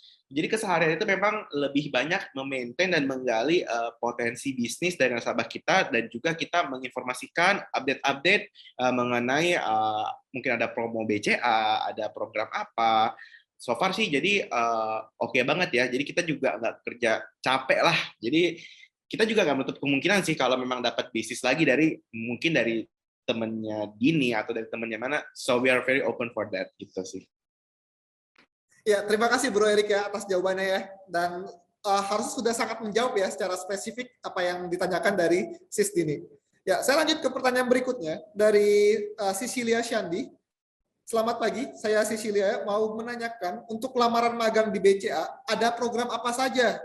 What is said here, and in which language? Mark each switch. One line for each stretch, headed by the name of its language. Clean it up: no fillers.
Indonesian: Jadi keseharian itu memang lebih banyak memaintain dan menggali potensi bisnis dari nasabah kita, dan juga kita menginformasikan update-update mengenai mungkin ada promo BCA, ada program apa.
English: So far
Indonesian: sih jadi oke banget ya. Jadi kita juga nggak kerja capek lah. Jadi kita juga nggak menutup kemungkinan sih kalau memang dapat bisnis lagi dari mungkin dari temennya Dini atau dari temennya mana.
English: So we are very open for that
Indonesian: gitu sih. Ya, terima kasih Bro Erik ya atas jawabannya ya. Dan harus sudah sangat menjawab ya secara spesifik apa yang ditanyakan dari Sis Dini. Ya, saya lanjut ke pertanyaan berikutnya dari Cecilia Shandi. Selamat pagi, saya Cecilia mau menanyakan untuk lamaran magang di BCA ada program apa saja?